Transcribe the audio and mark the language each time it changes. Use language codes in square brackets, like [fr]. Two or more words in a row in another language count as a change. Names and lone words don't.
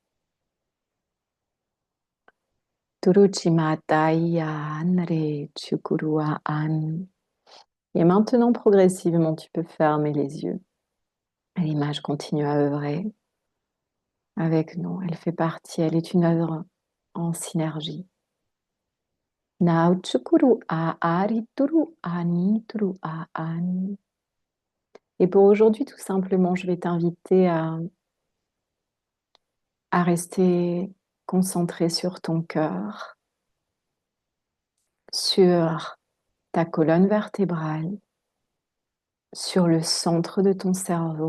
[fr] Turuchimataya Anre Chukurua An. Et maintenant, progressivement, tu peux fermer les yeux. L'image continue à œuvrer avec nous. Elle fait partie, elle est une œuvre en synergie. Now chukuru a ari turu ani turu a ani. Et pour aujourd'hui, tout simplement, je vais t'inviter à rester concentré sur ton cœur, sur ta colonne vertébrale, sur le centre de ton cerveau.